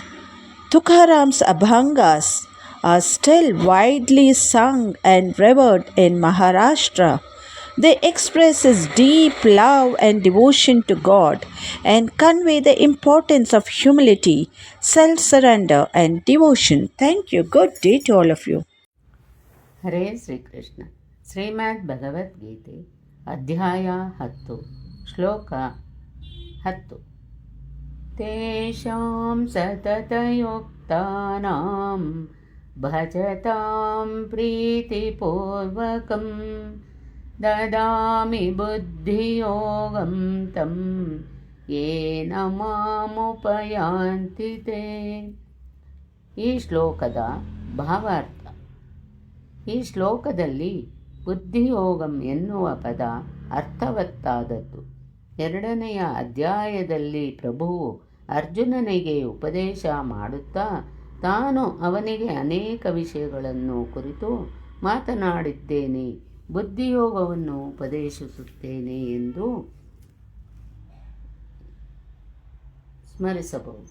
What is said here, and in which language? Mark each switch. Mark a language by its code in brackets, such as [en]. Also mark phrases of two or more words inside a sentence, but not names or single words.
[en] Tukaram's abhangas are still widely sung and revered in Maharashtra. They express his deep love and devotion to God and convey the importance of humility, self-surrender and devotion. Thank you. Good day to all of you. [kn] ಹರೇ ಶ್ರೀಕೃಷ್ಣ. ಶ್ರೀಮದ್ ಭಗವದ್ಗೀತೆ ಅಧ್ಯಾಯ 10 ಶ್ಲೋಕ 10. [sa] ತೇಷಾಂ ಸತತಯುಕ್ತಾನಾಂ ಭಜತಾಂ ಪ್ರೀತಿಪೂರ್ವಕಂ ದದಾಮಿ ಬುದ್ಧಿಯೋಗಂ ತಂ ಯೇನ ಮಾಮುಪಯಾಂತಿ ತೇ. [kn] ಈ ಶ್ಲೋಕದ ಭಾವಾರ್ಥ. ಈ ಶ್ಲೋಕದಲ್ಲಿ ಬುದ್ಧಿಯೋಗಂ ಎನ್ನುವ ಪದ ಅರ್ಥವತ್ತಾದದ್ದು. 2ನೆಯ ಅಧ್ಯಾಯದಲ್ಲಿ ಪ್ರಭುವು ಅರ್ಜುನನಿಗೆ ಉಪದೇಶ ಮಾಡುತ್ತಾ ತಾನು ಅವನಿಗೆ ಅನೇಕ ವಿಷಯಗಳನ್ನು ಕುರಿತು ಮಾತನಾಡಿದ್ದೇನೆ, ಬುದ್ಧಿಯೋಗವನ್ನು ಉಪದೇಶಿಸುತ್ತೇನೆ ಎಂದು ಸ್ಮರಿಸಬಹುದು.